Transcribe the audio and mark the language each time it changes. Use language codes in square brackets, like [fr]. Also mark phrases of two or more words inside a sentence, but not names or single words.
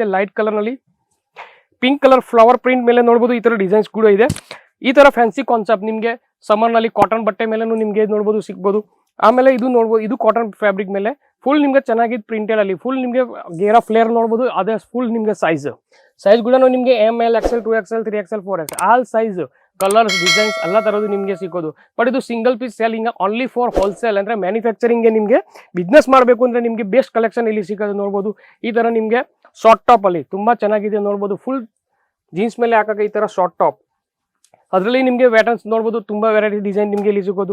[en] light colour [kn] ನಲ್ಲಿ [en] pink colour flower print [kn] ಮೇಲೆ ನೋಡ್ಬೋದು. ಈ ತರ ಡಿಸೈನ್ಸ್ ಕೂಡ ಇದೆ. ಈ ತರ [en] fancy concept [kn] ನಿಮಗೆ ಸಮ್ಮರ್ ನಲ್ಲಿ ಕಾಟನ್ ಬಟ್ಟೆ ಮೇಲೆನೂ ನಿಮಗೆ ನೋಡ್ಬೋದು ಸಿಗ್ಬೋದು. ಆಮೇಲೆ ಇದು ನೋಡ್ಬೋದು, ಇದು [en] cotton fabric [kn] ಮೇಲೆ ಫುಲ್ ನಿಮ್ಗೆ ಚೆನ್ನಾಗಿದ್ದು ಪ್ರಿಂಟೆಡ್ ಅಲ್ಲಿ ಫುಲ್ ನಿಮಗೆ ಗೇರಾ ಫ್ಲೇರ್ ನೋಡ್ಬೋದು. ಅದೇ ಫುಲ್ ನಿಮಗೆ ಸೈಜ್ ಕೂಡ ನಿಮಗೆ [en] ML XL 2XL 3XL 4XL all size, colours, designs [kn] ಎಲ್ಲ ತರದ್ದು ನಿಮಗೆ ಸಿಗೋದು. ಬಟ್ ಇದು [en] single piece selling only for wholesale [kn] ಅಂದ್ರೆ ಮ್ಯಾನುಫ್ಯಾಕ್ಚರಿಂಗ್ ನಿಮಗೆ ಬಿಸ್ನೆಸ್ ಮಾಡಬೇಕು ಅಂದ್ರೆ ನಿಮಗೆ [en] best collection [kn] ಇಲ್ಲಿ ಸಿಗೋದು. ನೋಡ್ಬೋದು, ಈ ತರ ನಿಮಗೆ [en] short top [kn] ಅಲ್ಲಿ ತುಂಬಾ ಚೆನ್ನಾಗಿದೆ. ನೋಡ್ಬೋದು, [en] full jeans [kn] ಮೇಲೆ ಹಾಕಕ್ಕೆ ಈ ತರ [en] short top. [kn] ಅದರಲ್ಲಿ ನಿಮಗೆ ಪ್ಯಾಟರ್ನ್ಸ್ ನೋಡ್ಬೋದು, ತುಂಬಾ [en] variety design [kn] ನಿಮಗೆ ಇಲ್ಲಿ ಸಿಗೋದು.